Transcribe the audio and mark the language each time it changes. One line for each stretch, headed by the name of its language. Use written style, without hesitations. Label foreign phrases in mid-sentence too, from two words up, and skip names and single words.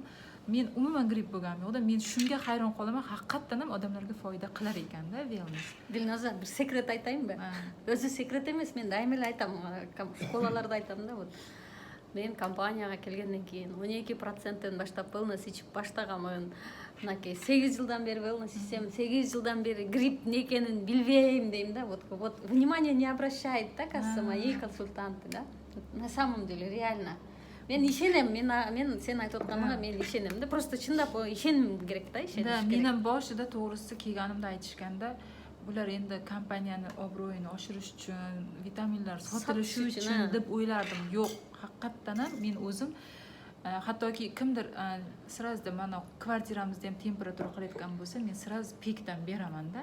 Uzbek: Men umuman gripp bo'lganim yo'q-da. Men shunga hayron qolaman, haqiqatan ham odamlarga foyda qilar ekan-da wellness. Dilnazar, bir sekret aytayinmi? O'zi sekret emas, men doimiy aytaman, shkolalarda aytamda. Men kompaniyaga kelgandan keyin 12%dan boshlab wellness ichib boshlaganman.
Kyrgyz: Мынакей 8 жылдан бери wellness ичсем, 8 жылдан бери грипп не экенин билбейм дейм да.
Russian: Вот внимание не обращает, да, кажется, мои консультанты, да. На самом деле реально.
Kyrgyz: Мен ишенем, мен сен айтып атканыңа мен ишенем да. Просто чындап ишеним керек да, ишениш керек.
Uzbek: Да, менин бошида to'g'risi kelganimda aytishganda, bular endi kompaniyani obro'yini oshirish uchun, vitaminlar sotilishi uchun deb o'ylardim. Yo'q, haqiqatan ham men o'zim hattoki kimdir сразу mana kvartiramizda ham temperatura qilayotgan bo'lsa, men сразу pekdan beraman-da.